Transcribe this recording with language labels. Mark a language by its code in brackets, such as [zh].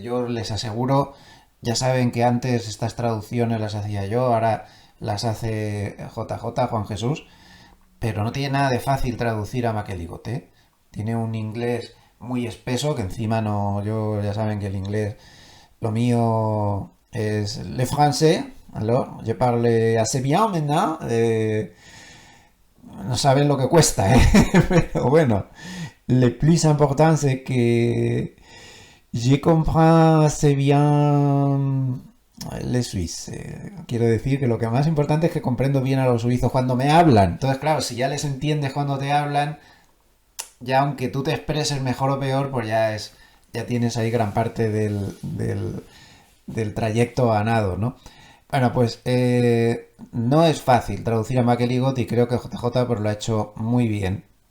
[es] Yo les aseguro, ya saben que antes estas traducciones las hacía yo, ahora las hace JJ, Juan Jesús, pero no tiene nada de fácil traducir a McElligott, ¿eh? Tiene un inglés muy espeso, que encima no, yo ya saben que el inglés, lo mío es [fr] le français, alors, je parle assez bien maintenant, [es] no saben lo que cuesta, ¿eh? [fr] Pero bueno, le plus important c'est que je comprends assez bien les suisses. [es] Quiero decir que lo que más importante es que comprendo bien a los suizos cuando me hablan. Entonces, claro, si ya les entiendes cuando te hablan, ya aunque tú te expreses mejor o peor, pues ya tienes ahí gran parte del trayecto ganado, ¿no? Bueno, pues no es fácil traducir a McElligott y creo que JJ pues, lo ha hecho muy bien.